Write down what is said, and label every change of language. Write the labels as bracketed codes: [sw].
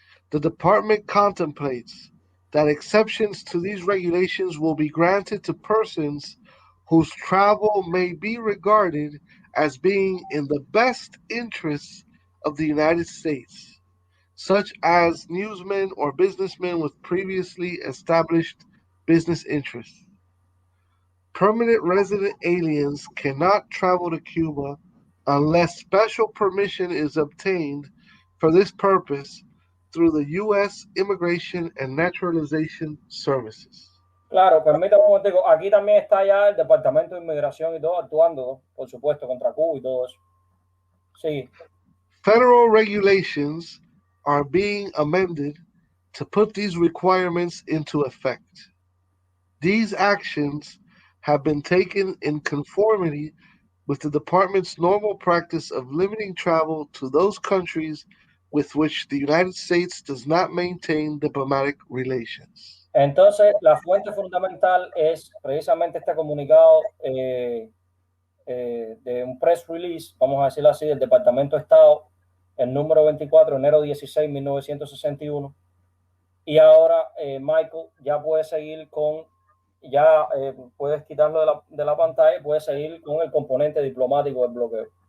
[en] The department contemplates that exceptions to these regulations will be granted to persons whose travel may be regarded as being in the best interests of the United States, such as newsmen or businessmen with previously established business interests. Permanent resident aliens cannot travel to Cuba unless special permission is obtained for this purpose through the U.S. Immigration and Naturalization Services. [es] Claro, permítame un momento. Aquí también está ya el Departamento de Inmigración y todo actuando, por supuesto, contra Cuba y todo eso. Sí. [en] Federal regulations are being amended to put these requirements into effect. These actions have been taken in conformity with the department's normal practice of limiting travel to those countries with which the United States does not maintain diplomatic relations. [es] Entonces, la fuente fundamental es precisamente este comunicado de un press release, vamos a decirlo así, del Departamento de Estado, el número 24, enero 16, 1961. Y ahora, Michael, ya puedes seguir con, ya puedes quitarlo de la pantalla y puedes seguir con el componente diplomático del bloqueo.